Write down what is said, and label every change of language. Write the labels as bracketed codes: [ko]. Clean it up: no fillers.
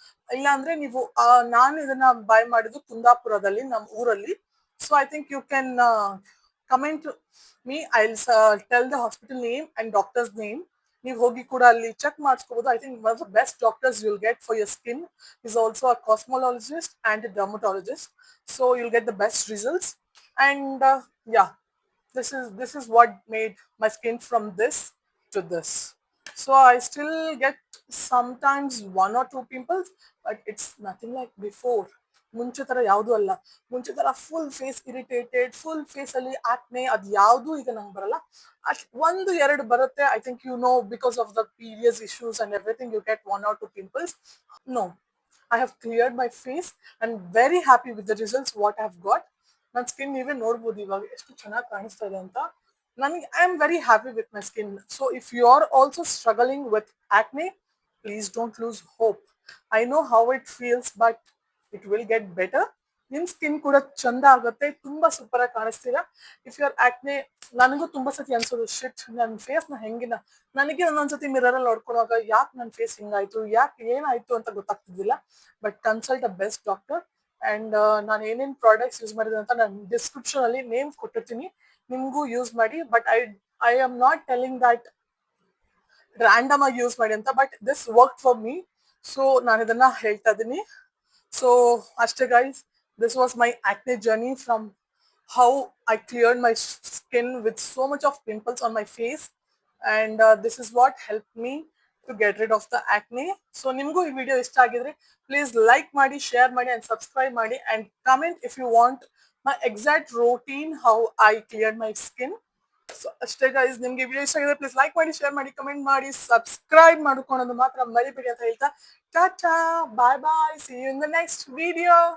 [kn] ಇಲ್ಲ ಅಂದ್ರೆ ನೀವು ನಾನು ಇದನ್ನ ಬೈ ಮಾಡಿದ್ದು ಕುಂದಾಪುರದಲ್ಲಿ, ನಮ್ಮ ಊರಲ್ಲಿ. [en] So I think you can comment me. I will tell the hospital name and doctor's name. [kn] ನೀವು ಹೋಗಿ ಕೂಡ ಅಲ್ಲಿ check ಮಾಡಿಸ್ಕೋಬಹುದು. [en] I think one of the best doctors you will get for your skin is also a cosmetologist and a dermatologist. So you'll get the best results. And yeah, this is what made my skin from this to this. So I still get sometimes 1 or 2 pimples, but it's nothing like before. [kn] ಮುಂಚೆ ತರ ಯಾವ್ದು ಅಲ್ಲ. ಮುಂಚೆ ತರ full face irritated, full face ಅಲ್ಲಿ ಆಕ್ನೆ ಅದ್ ಯಾವ್ದು ಈಗ ನಂಗೆ ಬರಲ್ಲ. ಅಷ್ಟ್ 1-2 ಬರುತ್ತೆ. [en] I think you know because of the periods issues and everything you get 1 or 2 pimples. No, I have cleared my face and very happy with the results what I have got. [kn] ನನ್ನ skin ನೀವೇ ನೋಡ್ಬೋದು ಇವಾಗ ಎಷ್ಟು ಚೆನ್ನಾಗಿ ಕಾಣಿಸ್ತಾ ಇದೆ ಅಂತ. ನನಗೆ [en] I am very happy with my skin. So if you are also struggling with acne, please don't lose hope. I know how it feels, but it will get better. [kn] ನಿಮ್ ಸ್ಕಿನ್ ಕೂಡ ಚಂದ ಆಗುತ್ತೆ, ತುಂಬಾ ಸೂಪರ್ ಆಗಿ ಕಾಣಿಸ್ತೀರಾ. [en] if you are acne, [kn] ನನಗೂ ತುಂಬಾ ಸತಿ ಅನ್ಸೋದು ಶಿಟ್ ನನ್ನ ಫೇಸ್ ನ ಹೆಂಗಿನ. ನನಗೆ ಒಂದೊಂದ್ಸತಿ ಮಿರರ್ ಅಲ್ಲಿ ನೋಡ್ಕೊಳ್ಳುವಾಗ ಯಾಕೆ ನನ್ನ ಫೇಸ್ ಹಿಂಗಾಯ್ತು, ಯಾಕೆ ಏನಾಯ್ತು ಅಂತ ಗೊತ್ತಾಗ್ತಿದ್ದಿಲ್ಲ. [en] But consult a best doctor. [kn] And ನಾನು ಏನೇನ್ ಪ್ರಾಡಕ್ಟ್ಸ್ ಯೂಸ್ ಮಾಡಿದೆ ಅಂತ ನಾನು ಡಿಸ್ಕ್ರಿಪ್ಷನ್ ಅಲ್ಲಿ ನೇಮ್ ಕೊಟ್ಟಿರ್ತೀನಿ, ನಿಮ್ಗೂ ಯೂಸ್ ಮಾಡಿ. [en] but I am not telling that [kn] random ಆಗಿ ಯೂಸ್ ಮಾಡಿ ಅಂತ, [en] But this work for me. [kn] So ನಾನು ಇದನ್ನ ಹೇಳ್ತಾ ಇದ್ದೀನಿ. ಸೊ ಅಷ್ಟೇ guys, [en] this was my acne journey from how I cleared my skin with so much of pimples on my face. And this is what helped me to get rid of the acne. [kn] So ನಿಮಗೂ ಈ video ಇಷ್ಟ ಆಗಿದ್ರೆ please like ಮಾಡಿ, share ಮಾಡಿ and subscribe ಮಾಡಿ, [en] and comment if you want my exact routine how I cleared my skin. [kn] So ಅಷ್ಟೇ guys, ನಿಮ್ಗೆ video ಇಷ್ಟ ಆಗಿದ್ರೆ ಪ್ಲೀಸ್ ಲೈಕ್ ಮಾಡಿ, ಶೇರ್ ಮಾಡಿ, ಕಮೆಂಟ್ ಮಾಡಿ, ಸಬ್ಸ್ಕ್ರೈಬ್ ಮಾಡ್ಕೊಳ್ಳೋದು ಮಾತ್ರ ಮರಿಬೇಡಿ ಅಂತ ಹೇಳ್ತಾ ಟಾಟಾ, ಬಾಯ್ ಬಾಯ್, [en] See you in the next video.